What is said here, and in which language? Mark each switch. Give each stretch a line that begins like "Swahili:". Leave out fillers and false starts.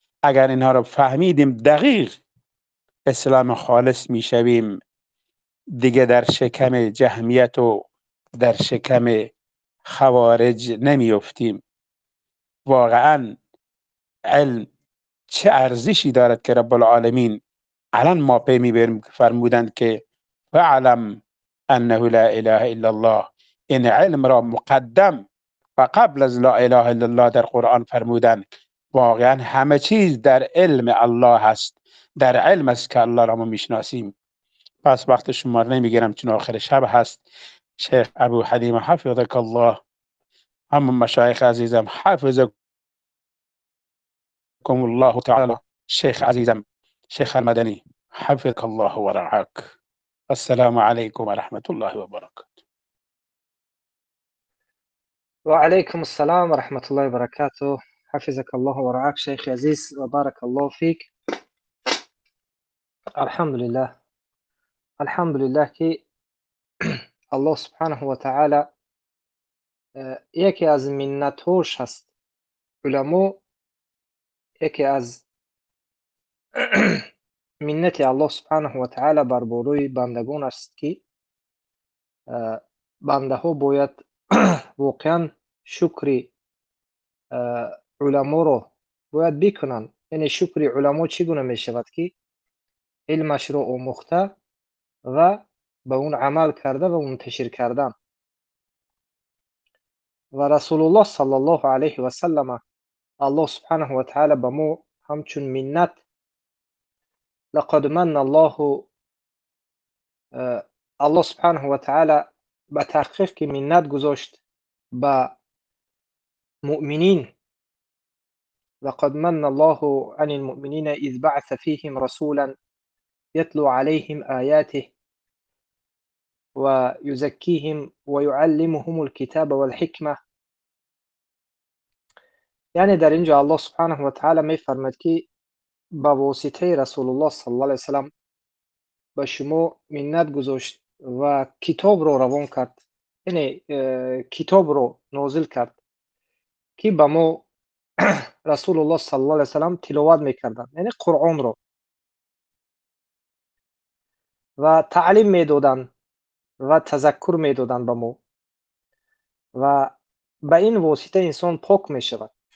Persian: اگر اینها رو فهمیدیم دقیق اسلام خالص می شویم، دیگه در شکم جهمیت و در شکم خوارج نمی افتیم. واقعا علم چه ارزشی دارد که رب العالمین الان ما پی می بریم فرمودند که
Arabic: فاعلم انه لا اله الا الله.
Persian: این علم را مقدم و قبل از لا اله الا الله در قرآن فرمودن. واقعا همه چیز در علم الله هست، در علم است که الله را ما میشناسیم. پس وقت شما را نمیگیرم چون آخر شب هست. شیخ ابو حلیم حفظک الله، هم مشایخ عزیزم حفظکم الله تعالی، شیخ عزیزم شیخ المدنی حفظک الله و رعاک.
Arabic: السلام علیکم و رحمت الله و برکاته. وعليكم السلام ورحمة الله وبركاته. حفظك الله ورعاك شيخ عزيز وبارك الله فيك.
Persian: الحمد لله که الله سبحانه و تعالی یکی از منتهاش هست. علما یکی از منت الله سبحانه و تعالی بر بالای بندگان است که بنده ها باید واقعا شکر علما رو باید بکنن. یعنی شکر علما چگونه می شود که علمش رو آموخته و به اون عمل کرده و منتشر کردن. و رسول الله صلی الله علیه و سلم الله سبحانه و تعالی به ما همچون منت
Arabic: لقد من الله
Persian: سبحانه و تعالی به تحقیق که منت گذاشت به مؤمنین.
Arabic: لقد من الله عن المؤمنین اذ بعث فیهم رسولا يتلو عليهم آياته ويزكيهم ويعلمهم الكتاب والحكمة.
Persian: یعنی در اینجا الله سبحانه و تعالی می فرماید که با واسطه رسول الله صلی الله علیه و سلم به شما منت گذاشت و کتاب رو روان کرد، یعنی کتاب رو نازل کرد که به ما رسول الله صلی الله علیه و سلم تلاوت میکردن، یعنی قرآن رو، و تعلیم میدادن و تذکر میدادن به ما، و به این واسطه انسان پاک میشود.